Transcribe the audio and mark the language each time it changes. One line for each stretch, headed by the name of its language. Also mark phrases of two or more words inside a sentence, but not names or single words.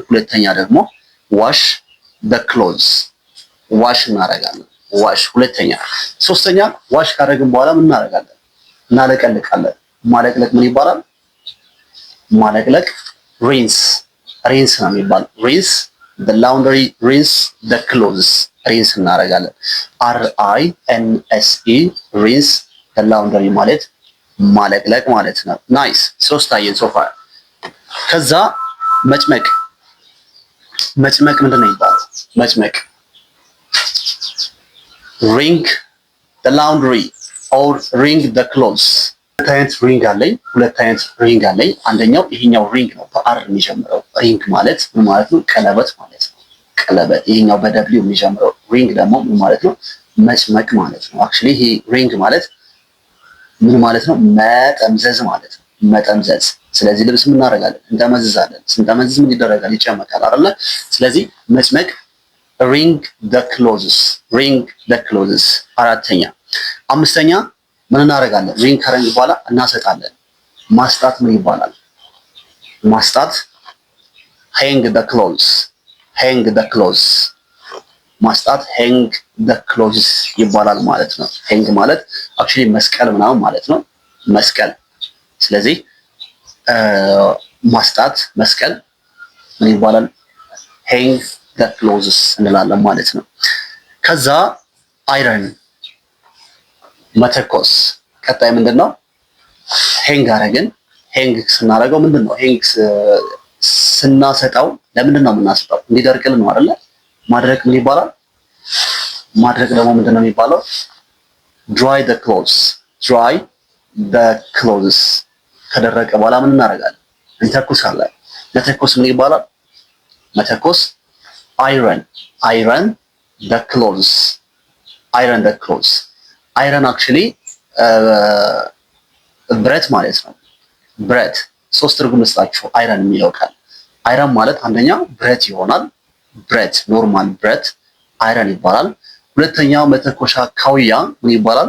Amharic: ሁለተኛ ደግሞ
English: wash clothes
Amharic: ዋሽ እናደርጋለን። ዋሽ ሁለተኛ። ሶስተኛ ዋሽ ካደረግን በኋላ ምን እናደርጋለን? እናለቀልቃለን። ማለቅለቅ ምን ይባላል? ማለቅለቅ ሪንስ ነው የሚባለው።
English: rinse the laundry rinse the clothes
Amharic: ሪንስ እናደርጋለን።
English: RINSE rinse the laundry
Amharic: ማለት ማለቅለቅ ማለት ነው። ናይስ። ሶስት አየን ሶፋ። ከዛ መጭመቅ ምንድን ነው ይባላል? መጭመቅ
English: ring the laundry or ring the clothes።
Amharic: ሁለት አይነት ሪንግ አለኝ። አንደኛው ይሄኛው ሪንግ ነው፣ በአር የሚጀምረው ሪንግ ማለት ምን ማለት ነው? ቀለበት ማለት ነው። ቀለበት። ይሄኛው በደብሊው የሚጀምረው ሪንግ ደግሞ ምን ማለት ነው? መጭመቅ ማለት ነው። አክቹሊ ይሄ ሪንግ ማለት ምን ማለት ነው? መጠምዘዝ ማለት ነው። መጠምዘዝ። ስለዚህ ልብስ ምን እናደርጋለን? እንጠመዝዛለን። ስንጠመዝዝ ምን ይደረጋል? ይጨመቃል አይደለ? ስለዚህ መጭመቅ
English: ring the clothes።
Amharic: አራተኛ። አምስተኛ ምን እናደርጋለን? ሪንግ ከረንግ በኋላ እናሰጣለን። ማስጣት ምን ይባላል? ማስጣት
English: hang the clothes
Amharic: ማስጣት
English: hang the clothes
Amharic: ይባላል ማለት ነው። hang ማለት actually መስቀል ምናምን ማለት ነው። መስቀል። ስለዚህ ማስጣት መስቀል ምን ይባላል?
English: hang the clothes
Amharic: እንላለን ማለት ነው። ከዛ አይረን መተኮስ። ቀጣይ ምንድነው? ሄንግ አረግን። ሄንግ ስናረገው ምንድነው? ሄንግ ስናሰጣው ለምንድን ነው የምናሰጣው? እንዲደርቅልን ነው አይደለ? ማድረቅ ምን ይባላል? ማድረቅ ደግሞ ምንድነው የሚባለው?
English: dry the clothes።
Amharic: ከደረቀ በኋላ ምን እናደርጋለን? እንተኩሳለን። መተኮስ ምን ይባላል? መተኮስ
English: iron the clothes።
Amharic: አይረን አክቹሊ ብረት ማለት ነው። ብረት ሶስት ትርጉም ልስጣችሁ። አይረን የሚለው ቃል አይረን ማለት አንደኛ ብረት ይሆናል። ብረት ኖርማል ብረት አይረን ይባላል። ሁለተኛው መተኮሻ ካውያ ምን ይባላል?